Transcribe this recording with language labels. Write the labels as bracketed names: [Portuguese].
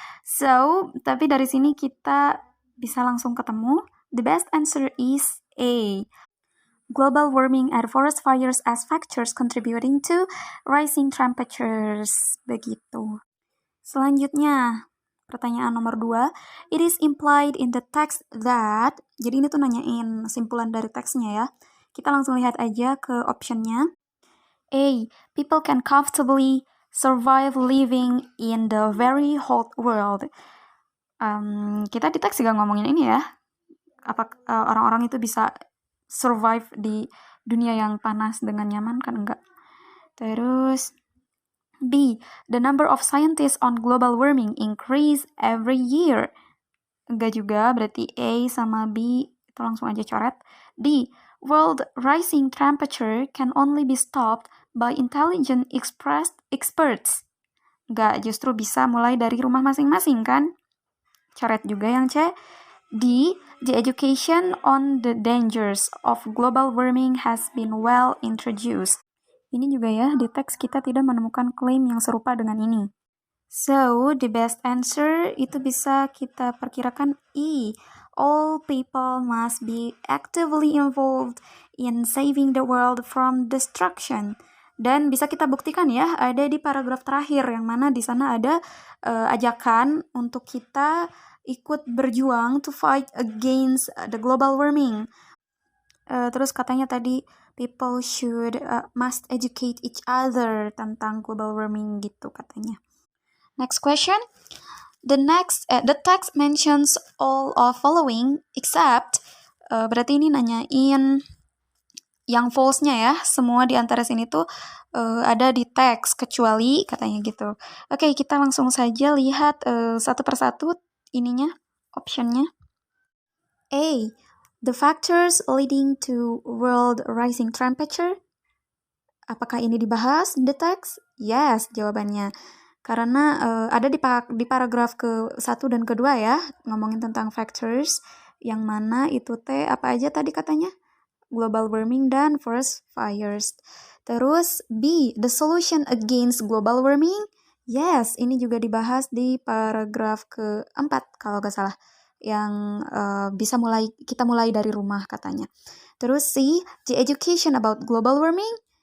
[Indonesian] So, tapi dari sini kita bisa langsung ketemu. [English] The best answer is A. Global warming and forest fires as factors contributing to rising temperatures. [Indonesian] Begitu. Selanjutnya, pertanyaan nomor 2. [English] It is implied in the text that, [Indonesian] jadi ini tuh nanyain simpulan dari teksnya ya. Kita langsung lihat aja ke optionnya. [English] A, people can comfortably survive living in the very hot world. [Indonesian] Kita di teks juga ngomongin ini ya. Apa orang-orang itu bisa survive di dunia yang panas dengan nyaman kan enggak. Terus [English] B, the number of scientists on global warming increase every year. [Indonesian] Enggak juga, berarti A sama B itu langsung aja coret. [English] D, world rising temperature can only be stopped by intelligent experts. [Indonesian] Enggak, justru bisa mulai dari rumah masing-masing kan. Coret juga yang C. [English] D. The education on the dangers of global warming has been well introduced. [Indonesian] Ini juga ya, di teks kita tidak menemukan klaim yang serupa dengan ini. [English] So, the best answer [Indonesian] itu bisa kita perkirakan E. [English] All people must be actively involved in saving the world from destruction. [Indonesian] Dan bisa kita buktikan ya, ada di paragraf terakhir yang mana di sana ada ajakan untuk kita ikut berjuang [English] to fight against the global warming. [Indonesian] Terus katanya tadi [English] people must educate each other [Indonesian] tentang global warming gitu katanya. [English] Next question. The text mentions all of following except [Indonesian] berarti ini nanyain yang false-nya ya. Semua di antara sini tuh ada di teks kecuali katanya gitu. Oke, kita langsung saja lihat satu persatu ininya, optionnya. A. [English] The factors leading to world rising temperature. [Indonesian] Apakah ini dibahas di teks? [English] Yes, [Indonesian] jawabannya. Karena ada di paragraf ke-1 dan ke-2 ya, ngomongin tentang factors, yang mana itu apa aja tadi katanya? [English] Global warming [Indonesian] dan [English] forest fires. [Indonesian] Terus [English] B, the solution against global warming. [Indonesian] Yes, ini juga dibahas di paragraf ke-4 kalau nggak salah, yang kita mulai dari rumah katanya. Terus [English] C, the education about global warming.